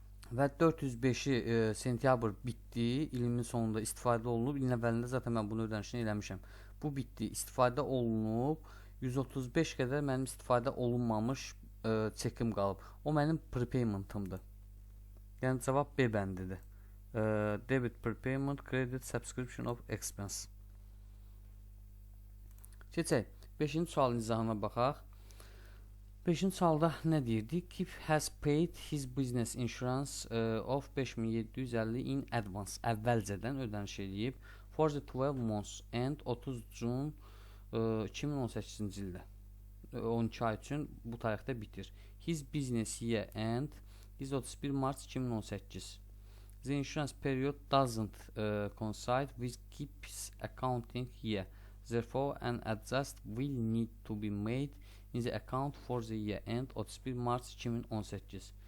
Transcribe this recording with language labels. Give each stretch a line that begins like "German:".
Azerbaijani: Və 405-i sentyabr bitdi, ilimin sonunda istifadə olunub, ilin əvvəlində zaten mən bunu ödənişini eləmişəm. Bu bitdi, istifadə olunub, 135 qədər mənim istifadə olunmamış çekim qalıb. O mənim prepaymentımdır. Yəni cavab B bəndidir.
English: Debit prepayment, credit subscription of expense.
Azerbaijani: Keçək, 5-ci sualın izahına baxaq. 5-ci sualda nə deyirdik?
English: Kip has paid his business insurance of 5750 in advance. Əvvəlcədən ödəniş eləyib.
Azerbaijani: for the 12 months and 30 June 2018-ci ildə 12 ay üçün bu tarixdə bitir.
English: His business year end is 31 Mart 2018. The insurance period doesn't coincide with KIP's accounting year. Therefore, an adjust will need to be made in the account for the year end 31 Mart 2018.